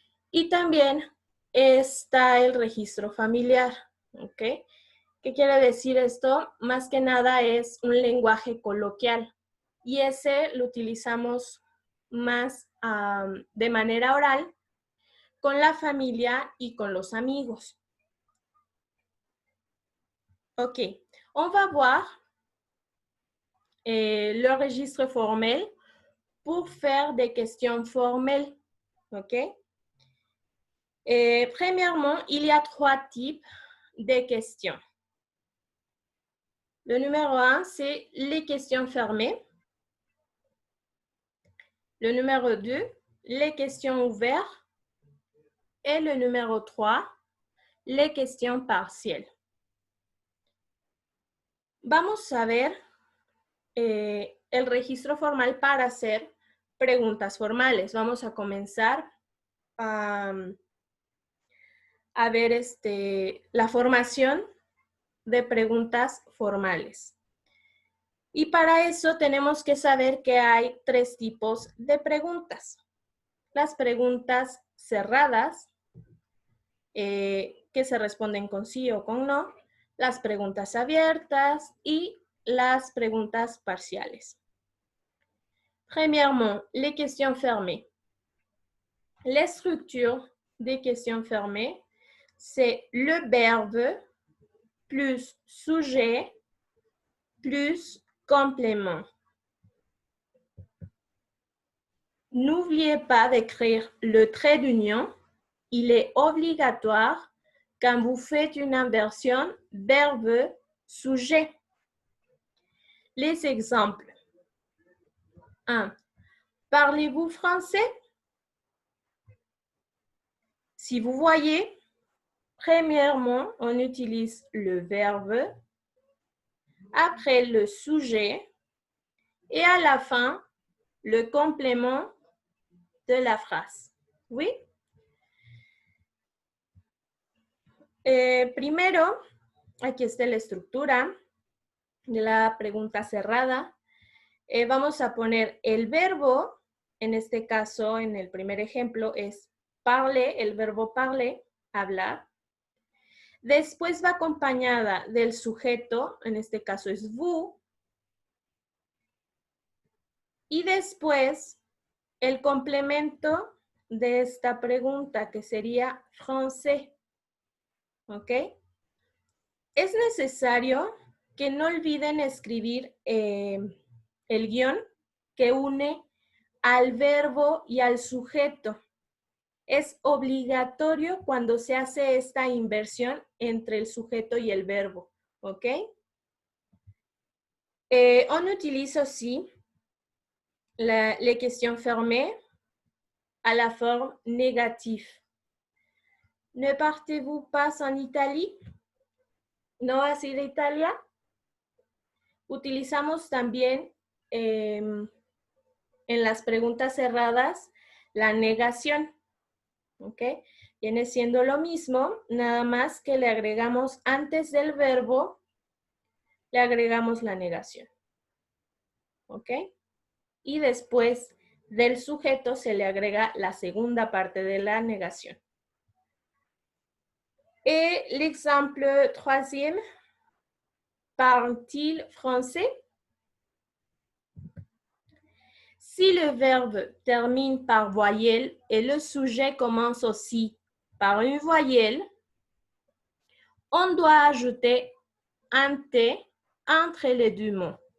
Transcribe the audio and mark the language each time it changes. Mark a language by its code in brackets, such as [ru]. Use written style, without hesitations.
[es] Y también está el registro familiar, ¿ok? ¿Qué quiere decir esto? Más que nada es un lenguaje coloquial y ese lo utilizamos más de manera oral con la familia y con los amigos. [fr] Ok, on va voir le registre formel pour faire des questions formelles. Ok? Premièrement, il y a 3 types de questions. Le numéro 1, c'est les questions fermées. Le numéro 2, les questions ouvertes. Et le numéro 3, les questions partielles. [es] Vamos a ver el registro formal para hacer preguntas formales. Vamos a comenzar a ver la formación de preguntas formales. Y para eso tenemos que saber que hay 3 tipos de preguntas. Las preguntas cerradas, que se responden con sí o con no, las preguntas abiertas y las preguntas parciales. [fr] Premièrement, les questions fermées. Les structures des questions fermées, c'est le verbe plus sujet plus complément. N'oubliez pas d'écrire le trait d'union. Il est obligatoire quand vous faites une inversion verbe-sujet. Les exemples. 1. Parlez-vous français? Si vous voyez, premièrement, on utilise le verbe, après le sujet et à la fin, le complément de la phrase. ¿Oui? [es] Primero, aquí está la estructura de la pregunta cerrada. Vamos a poner el verbo, en este caso, en el primer ejemplo, es parler, el verbo parler, hablar. Después va acompañada del sujeto, en este caso es vous. Y después, el complemento de esta pregunta, que sería français. ¿Ok? Es necesario que no olviden escribir el guión que une al verbo y al sujeto. Es obligatorio cuando se hace esta inversión entre el sujeto y el verbo. ¿Ok? [fr] On utilise aussi les questions fermées à la forme négative. Ne partez-vous pas en Italie? [es] ¿No vas a ir a Italia? Utilizamos también en las preguntas cerradas la negación. ¿Ok? Viene siendo lo mismo, nada más que le agregamos antes del verbo, le agregamos la negación. ¿Ok? Y después del sujeto se le agrega la segunda parte de la negación. [fr] Et l'exemple troisième, parle-t-il français? Si le verbe termine par voyelle et le sujet commence aussi par une voyelle, on doit ajouter un T entre les deux mots.